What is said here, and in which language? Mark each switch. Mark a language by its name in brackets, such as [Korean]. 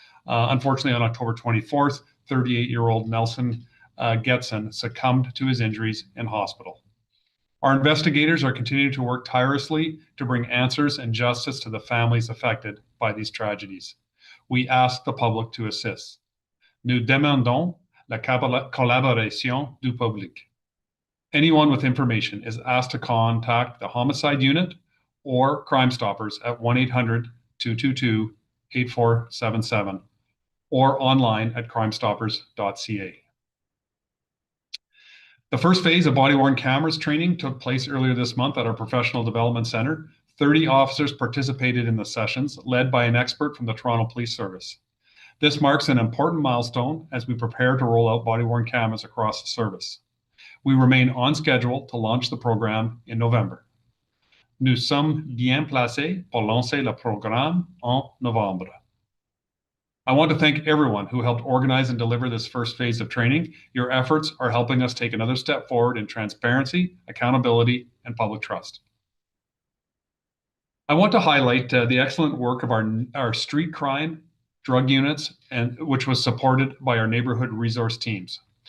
[English] Unfortunately, on October 24th, 38-year-old Nelson Getson succumbed to his injuries in hospital. Our investigators are continuing to work tirelessly to bring answers and justice to the families affected by these tragedies. We ask the public to assist. [French] Nous demandons la collaboration du public. [English] Anyone with information is asked to contact the Homicide Unit or Crime Stoppers at 1-800-222-8477 or online at crimestoppers.ca. The first phase of body-worn cameras training took place earlier this month at our Professional Development Center. 30 officers participated in the sessions, led by an expert from the Toronto Police Service. This marks an important milestone as we prepare to roll out body-worn cameras across the service. We remain on schedule to launch the program in November. [French] Nous sommes bien placés pour lancer le programme en novembre. [English] I want to thank everyone who helped organize and deliver this first phase of training. Your efforts are helping us take another step forward in transparency, accountability, and public trust. I want to highlight the excellent work of our street crime, drug units, which was supported by our neighborhood resource teams.